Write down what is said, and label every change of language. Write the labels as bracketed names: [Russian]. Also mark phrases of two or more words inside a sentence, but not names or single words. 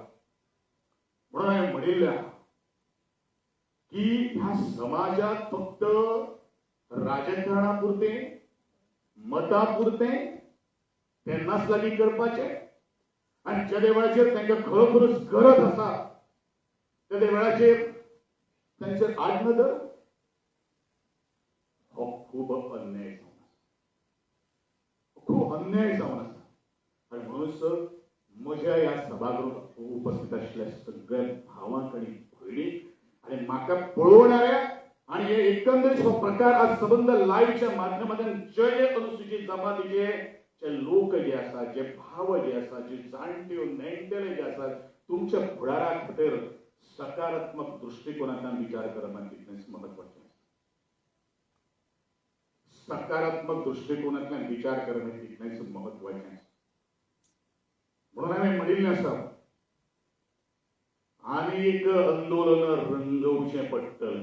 [Konkani] म्हणून हांवें म्हणिल्लें आहा की ह्या समाजात फक्त राजकारणापुरते मतापुरते तेन्नाच लागीं करपाचें आणि ज्या वेळाचेर तांकां खरोखरच गरज आसा त्या वेळाचेर तांचेर आडनदर हो खूब अन्याय जावन आसा, खूब अन्याय जावन आसा. आणि म्हणूनच म्हज्या ह्या सभागृहात उपस्थित आशिल्ल्या सगळ्या भावांक आणि भयणीक आणि म्हाका पळोवणाऱ्या आणि हे एकंदरीत हो प्रकार आज संबंध लाईव्हच्या माध्यमातून जे अनुसूचित जमातीचे जे लोक जे असतात, जे भाव जे असतात, जे जाणटे नेणटेले जे असतात, तुमच्या फुडारा खातीर सकारात्मक दृष्टिकोनातून विचार करप तितलेंच महत्वाचें. सकारात्मक दृष्टिकोनातल्यान विचार करप तितलेंच महत्वाचें. म्हणून हांवें म्हणिल्लें आसा आनीक आंदोलन रंगवचें पडटलें.